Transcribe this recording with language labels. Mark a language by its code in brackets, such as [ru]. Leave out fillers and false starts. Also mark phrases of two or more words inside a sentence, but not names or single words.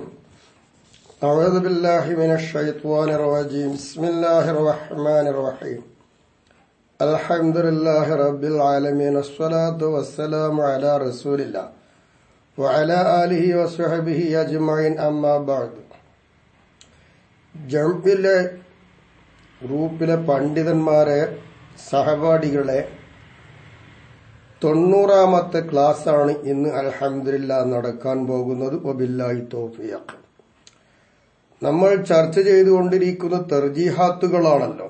[ar] أعوذ بالله من الشيطان الرجيم. بسم الله الرحمن الرحيم. الحمد لله رب العالمين. الصلاة والسلام على رسول الله وعلى آله وصحبه أجمعين. أما بعد. [ml] ജംഇലെ ഗ്രൂപ്പിലെ പണ്ഡിതന്മാരെ സഹപാഠികളെ 90ാമത്തെ ക്ലാസ്സാണ് ഇന്ന് അൽഹംദുലില്ലാ നടക്കാൻ പോകുന്നത്. [ar] وبالله توفيق. [ml] നമ്മൾ ചർച്ച ചെയ്തുകൊണ്ടിരിക്കുന്ന തർജീഹാത്തുകളാണല്ലോ.